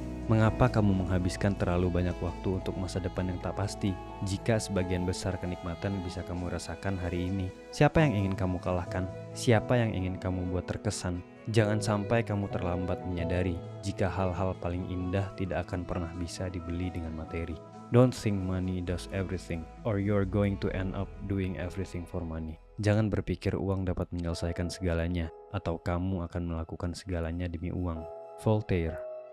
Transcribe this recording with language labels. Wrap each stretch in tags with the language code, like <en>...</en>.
<id>Mengapa kamu menghabiskan terlalu banyak waktu untuk masa depan yang tak pasti, jika sebagian besar kenikmatan bisa kamu rasakan hari ini? Siapa yang ingin kamu kalahkan? Siapa yang ingin kamu buat terkesan? Jangan sampai kamu terlambat menyadari jika hal-hal paling indah tidak akan pernah bisa dibeli dengan materi.</id> <en>Don't think money does everything, or you're going to end up doing everything for money.</en> <id>Jangan berpikir uang dapat menyelesaikan segalanya, atau kamu akan melakukan segalanya demi uang. Voltaire.</id>